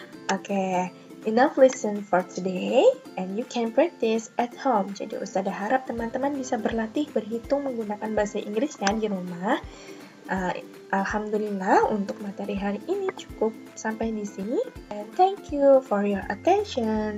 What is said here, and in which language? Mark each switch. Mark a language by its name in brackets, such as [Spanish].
[English] Oke, enough lesson for today and you can practice at home. [Indonesian] Jadi Ustazah harap teman-teman bisa berlatih berhitung menggunakan bahasa Inggrisnya di rumah. Alhamdulillah untuk materi hari ini cukup sampai di sini. [English] And thank you for your attention.